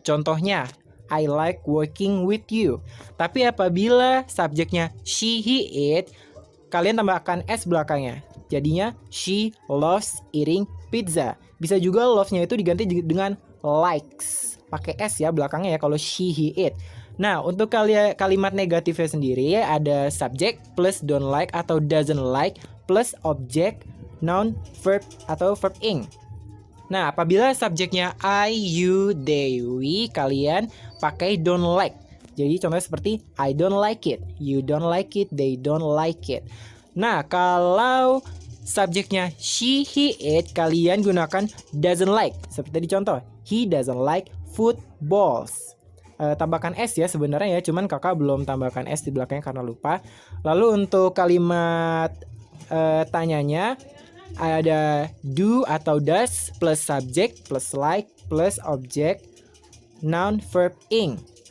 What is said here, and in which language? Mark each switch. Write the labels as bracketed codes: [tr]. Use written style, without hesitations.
[id] Contohnya, [en] I like working with you. [id] Tapi apabila subjeknya she, he, it, kalian tambahkan s belakangnya. Jadinya [en] she loves eating pizza. [id] Bisa juga love-nya itu diganti dengan likes. Pakai s ya belakangnya ya kalau she, he, it. Nah, untuk kalimat negatifnya sendiri ada subject plus don't like atau doesn't like plus object, noun, verb atau verb ing. Nah, apabila subjeknya I, you, they, we, kalian pakai don't like. Jadi contohnya seperti [en] I don't like it, you don't like it, they don't like it. [id] Nah, kalau subjeknya she, he, it, kalian gunakan doesn't like. Seperti di contoh, [en] he doesn't like footballs. [id] Tambahkan s ya sebenarnya ya, cuman kakak belum tambahkan s di belakangnya karena lupa. Lalu untuk kalimat tanyanya ada do atau does plus subject plus like plus object, noun, verb, ing.